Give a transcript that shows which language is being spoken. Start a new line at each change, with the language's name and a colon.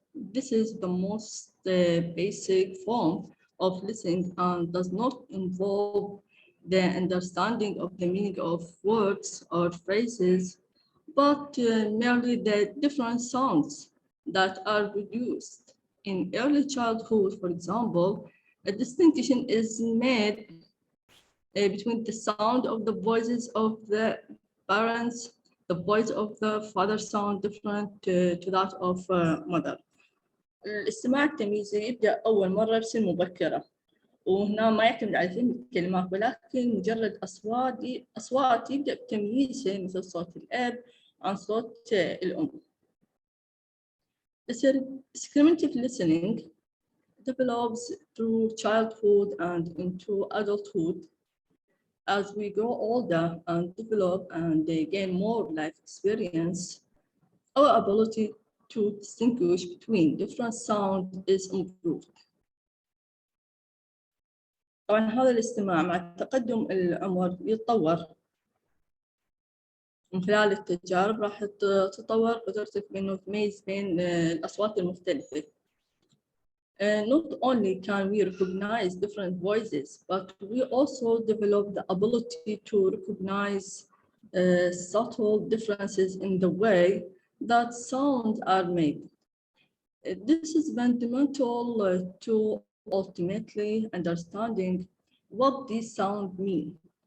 English: This is the most basic form of listening and does not involve the understanding of the meaning of words or phrases, but merely the different sounds that are produced. In early childhood, for example, a distinction is made between the sound of the voices of the parents. The voice of the father sound different to that of mother.
Arabic: الاستماع التمييزي يبدأ أول مرة بسن مبكرة، وهنا ما يعتمد على فهم الكلمات ولكن مجرد أصوات يبدأ بتمييزها مثل صوت الأب عن صوت الأم.
English: Discriminative listening develops through childhood and into adulthood. As we grow older and develop and gain more life experience, our ability to distinguish between different sounds is improved.
Arabic: طبعا هذا الاستماع مع تقدم العمر يتطور. من خلال التجارب راح تتطور قدرتك بأنه تميز بين الأصوات المختلفة.
English: Not only can we recognize different voices, but we also develop the ability to recognize subtle differences in the way that sounds are made. This is fundamental to ultimately understanding what these sounds mean.